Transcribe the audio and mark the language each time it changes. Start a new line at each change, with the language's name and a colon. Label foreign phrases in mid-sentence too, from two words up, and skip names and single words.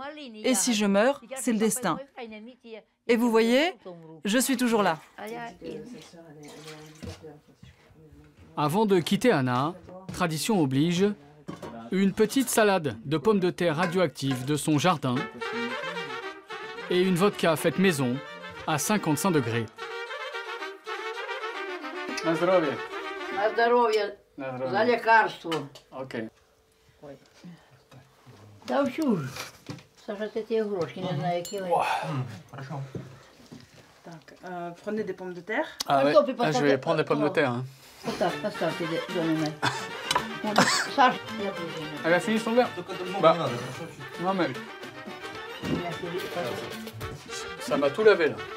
French: Et si je meurs, c'est le destin. Et vous voyez, je suis toujours là. Avant de quitter Anna, tradition oblige, une petite salade de pommes de terre radioactives de son jardin et une vodka faite maison à 55 degrés.
Polish: Na zdrowie. Na zdrowie. Za lekarstwo. Okej. Dał już. Sasza, te groszki, nie znam jakie.
French: Prenez des pommes de terre. Ah ouais, ah, je vais prendre des pommes de terre. Hein. Elle a fini son verre? Bah, non mais... Ça m'a tout lavé là.